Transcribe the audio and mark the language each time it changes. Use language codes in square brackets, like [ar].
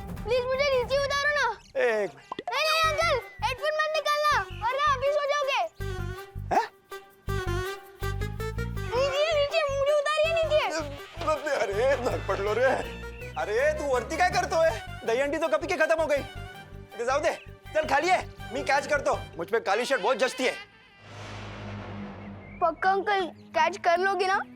[hi] Please मुझे नीचे उतारो ना। एक नहीं नहीं अंकल, हेडफोन मत निकालना वरना अभी सो जाओगे। हैं? नीचे नीचे, मुझे उतारिए नीचे। [mr] अरे धडपड लो रे। अरे तू वरती काय करतोय? [hi] दहीहंडी तो कपी की खत्म हो गई। [mr] इथे जाऊ दे, चल खाली आहे, मी कॅच करतो। [hi] मुझ पे काली शर्ट बहुत जचती है। पक्का अंकल कैच कर लोगे ना?